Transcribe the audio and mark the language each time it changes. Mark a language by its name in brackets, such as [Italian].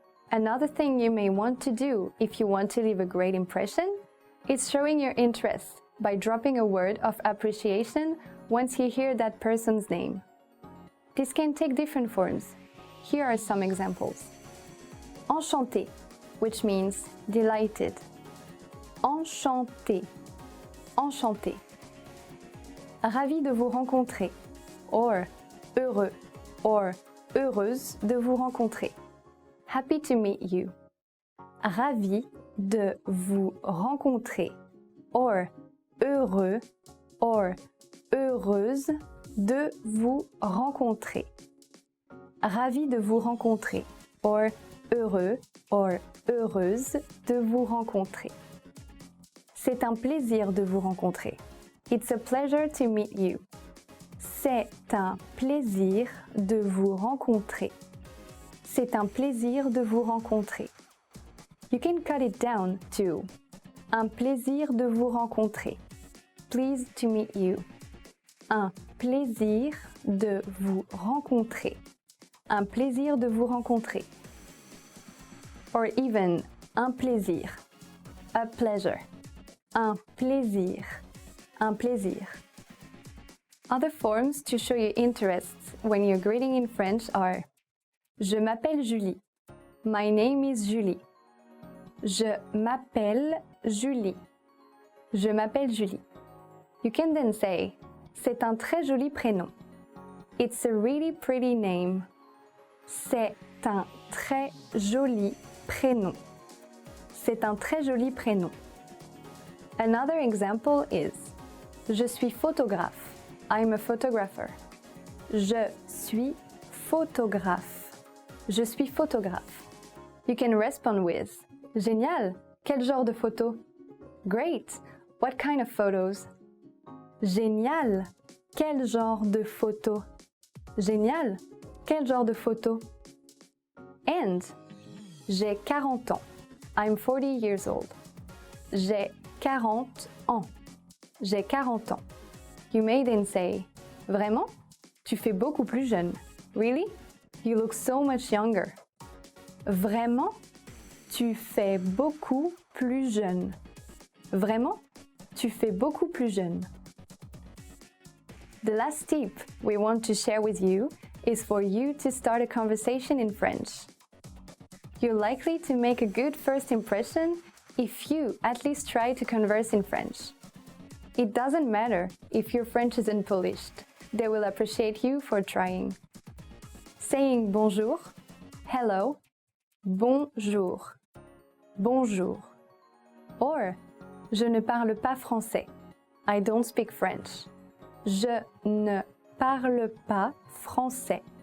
[English] Another thing you may want to do if you want to leave a great impression is showing your interest by dropping a word of appreciation once you hear that person's name. This can take different forms. Here are some examples. Enchanté, which means delighted. [French] Enchanté, enchanté. Ravi de vous rencontrer, or heureux, or heureuse de vous rencontrer. [English] Happy to meet you. [French] Ravi de vous rencontrer, or heureux, or heureuse de vous rencontrer. Ravi de vous rencontrer, or heureux, or heureuse de vous rencontrer. C'est un plaisir de vous rencontrer. [English] It's a pleasure to meet you. [French] C'est un plaisir de vous rencontrer. C'est un plaisir de vous rencontrer. [English] You can cut it down to [French] un plaisir de vous rencontrer. [English] Pleased to meet you. [French] Un plaisir de vous rencontrer. Un plaisir de vous rencontrer. [English] Or even [French] un plaisir. [English] A pleasure. [French] Un plaisir. Un plaisir. [English] Other forms to show your interests when you're greeting in French are: [French] Je m'appelle Julie. [English] My name is Julie. [French] Je m'appelle Julie. Je m'appelle Julie. [English] You can then say: [French] C'est un très joli prénom. [English] It's a really pretty name. [French] C'est un très joli prénom. C'est un très joli prénom. [English] Another example is: [French] Je suis photographe. [English] I'm a photographer. [French] Je suis photographe. Je suis photographe. [English] You can respond with: [French] Génial! Quel genre de photo? [English] Great! What kind of photos? [French] Génial! Quel genre de photo? Génial! Quel genre de photo? [English] And [French] j'ai 40 ans. [English] I'm 40 years old. [French] J'ai 40 ans. J'ai 40 ans. [English] You may then say: Vraiment? [French] Tu fais beaucoup plus jeune. [English] Really? You look so much younger. [French] Vraiment? Tu fais beaucoup plus jeune. Vraiment? Tu fais beaucoup plus jeune. [English] The last tip we want to share with you is for you to start a conversation in French. You're likely to make a good first impression if you at least try to converse in French. It doesn't matter if your French isn't polished. They will appreciate you for trying. Saying bonjour, hello, bonjour, bonjour. [French] Or, je ne parle pas français. [English] I don't speak French. [French] Je ne parle pas français.